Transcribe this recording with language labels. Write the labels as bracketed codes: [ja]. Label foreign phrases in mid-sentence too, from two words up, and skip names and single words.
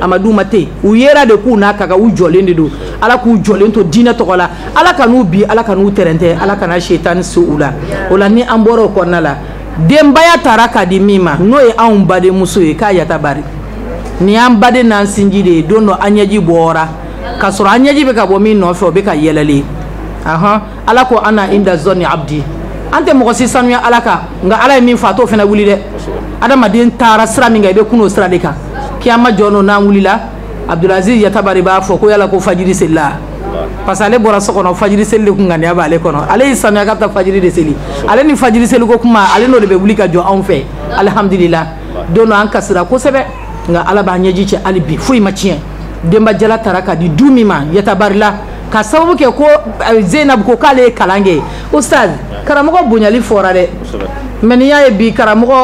[bm] u yera de k'u n'a ka kan u jɔlen de don Ala k'u jɔlen to diinɛ tɔgɔ la Ala ka n'u bi Ala ka n'u tɛrɛntɛ Ala kana setani se u la o la ni an bɔra o kɔnɔna la denbaya taara ka di min ma n'o ye anw badenmuso ye k'a yata bari ni y'an baden n'an sinji de ye don dɔ an ɲɛji bɔra k'a sɔrɔ an ɲɛji bɛ ka bɔ min nɔfɛ o bɛ ka yɛlɛlen Ala ko [ar] أنا عند ظن عبدي [bm] an tɛ mɔgɔ si sanuya Ala kan nka Ala ye min fɔ a t'o fana wuli dɛ adamaden taara sira min kan i bɛ kun o sira de kan kiyama jɔ n'o n'an wulila Abdulaziz Yatabari b'a fɔ ko yala ko fajiri selila [fr] parce que [bm] ale bɔra so kɔnɔ fajiri seli de kun ŋaniya b'ale kɔnɔ ale y'i sanuya ka taa fajiri de seli ale ni fajiri seli ko kuma ale n'o de bɛ wuli ka jɔ anw fɛ alhamdulillah don dɔ an kasira kosɛbɛ nka Ala b'a ɲɛji cɛ hali bi foyi ma tiɲɛ denbajala taara ka di du min ma Yatabari la ka sababu kɛ ko Zeinabu ko k'ale ye kalan kɛ ustaz karamɔgɔ bonyali fɔra dɛ mais n'i y'a ye bi karamɔgɔ